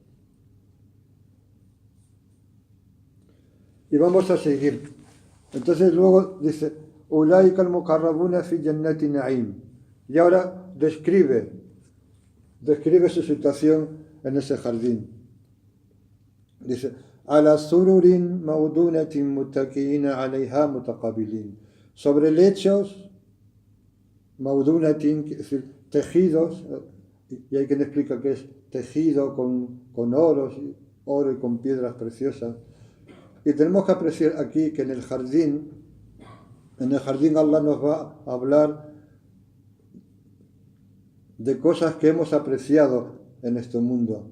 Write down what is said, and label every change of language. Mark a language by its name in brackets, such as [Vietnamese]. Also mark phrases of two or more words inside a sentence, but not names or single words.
[Spanish] Y vamos a seguir. Entonces luego dice, [Arabic] أولئك المقربون في جنات نعيم. [Spanish] Y ahora describe su situación en ese jardín. Dice, [Arabic] على سرر موضونة متكئين عليها متقابلين. [Spanish] Sobre lechos maudunatin, es decir, tejidos, y hay quien explica que es tejido con oro y con piedras preciosas. Y tenemos que apreciar aquí que en el jardín Allah nos va a hablar de cosas que hemos apreciado en este mundo.